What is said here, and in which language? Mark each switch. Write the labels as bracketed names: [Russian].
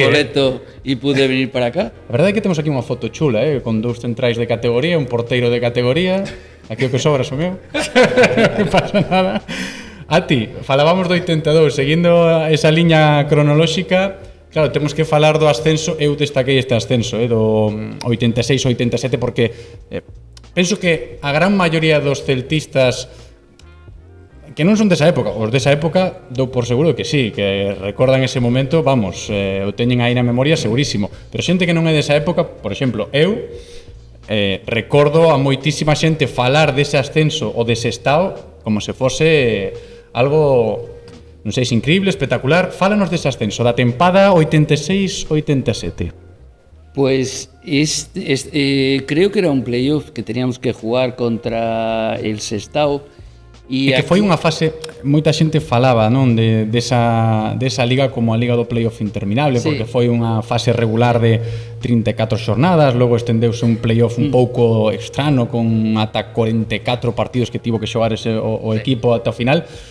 [Spanish] El boleto e pude venir para acá. [Galician] A verdade é que temos aquí unha foto chula, con dous centrais de categoría, un porteiro de categoría. Aquí o que sobra son eu. Non pasa nada. A ti, falábamos do 82, seguindo esa liña cronolóxica. Claro, temos que falar do ascenso. Eu destaquei este ascenso, do 86-87, porque penso que a gran maioría dos celtistas que non son desa época, os desa época dou por seguro que sí, que recordan ese momento, vamos, o teñen aí na memoria segurísimo. Pero xente que non é desa época, por exemplo, eu recordo a moitísima xente falar dese ascenso ou dese estado como se fose algo... non sei se increíble, espectacular. Fálanos dese ascenso, da tempada 86-87. [Spanish] Pues creo que era un playoff que teníamos que jugar contra el Sestao. [Galician] E que foi unha fase, moita xente falaba, non, desa liga como a liga do playoff interminable, sí, porque foi unha fase regular de 34 xornadas, logo estendeuse un playoff un pouco extraño con ata 44 partidos que tivo que xogar o equipo ata o final.